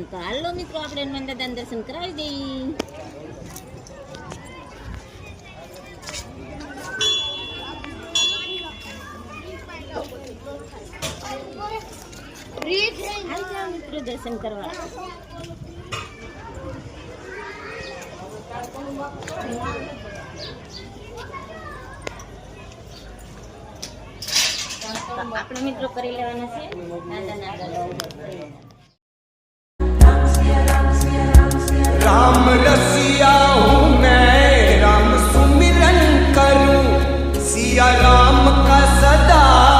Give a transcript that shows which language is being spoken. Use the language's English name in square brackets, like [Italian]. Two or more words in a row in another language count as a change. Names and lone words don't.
[Gujarati] તો હાલો મિત્રો આપણે હનુમાન દાદાના દર્શન કરાવી દઈએ. મિત્રો દર્શન કરવા આપણે મિત્રો કરી લેવાના છે દાદાના દર્શન. [Hindi] राम रसिया हूँ मैं, राम सुमिरन करूं, सिया राम का सदा